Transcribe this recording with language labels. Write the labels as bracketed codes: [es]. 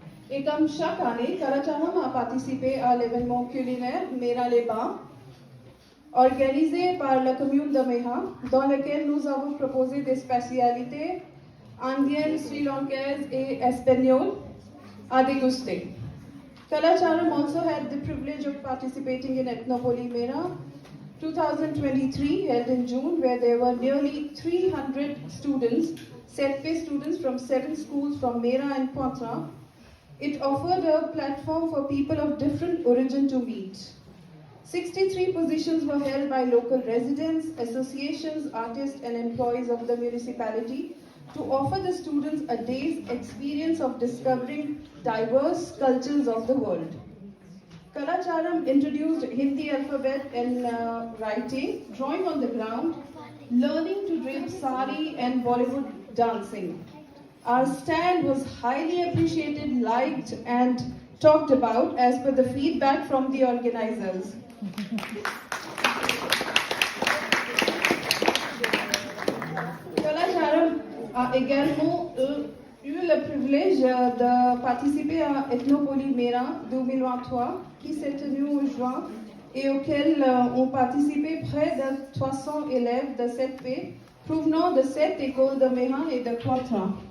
[fr] Et comme chaque année, Kalacharam a participé à l'événement culinaire Mera les Bains, organisé par la commune de Meha, dans lequel nous avons proposé des spécialités indiennes, sri-lankaises et espagnoles à déguster. [en] Kalacharam also had the privilege of participating in Ethnopoli Mera 2023, held in June, where there were nearly 300 students, set-pay students from 7 schools from Mera and Poitras. It offered a platform for people of different origin to meet. 63 positions were held by local residents, associations, artists, and employees of the municipality to offer the students a day's experience of discovering diverse cultures of the world. Kalacharam introduced Hindi alphabet and writing, drawing on the ground, learning to drape sari and Bollywood dancing. Our stand was highly appreciated, liked, and talked about as per the feedback from the organizers. [fr] Kalacharam a également eu le privilège de participer à Ethnopoli Mera 2023 qui s'est tenu en juin et auquel ont participé près de 300 élèves de 7P provenant de 7 écoles de Mera et de Poitras.